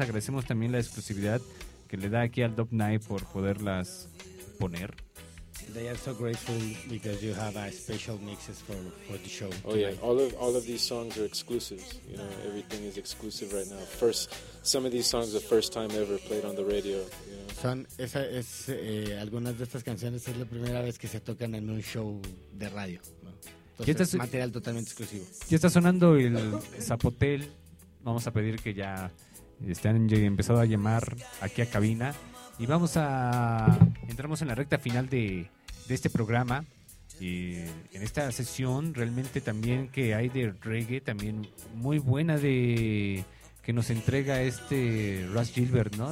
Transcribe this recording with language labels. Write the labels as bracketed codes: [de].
[es] Agradecemos también la exclusividad que le da aquí al Dub Night por poderlas poner. [en] They are so grateful because you have a special mixes for the show. Oh yeah, all of these songs are exclusives. You know, everything is exclusive right now. First, some of these songs are the first time ever played on the radio. You know? [es] Esa es algunas de estas canciones es la primera vez que se tocan en un show de radio. ¿No? Entonces, material totalmente exclusivo. Ya está sonando el Zapotel. Vamos a pedir que ya estén empezado a llamar aquí a cabina. Y entramos en la recta final de este programa, y en esta sesión realmente también que hay de reggae, también muy buena de que nos entrega Ross Gilbert, ¿no?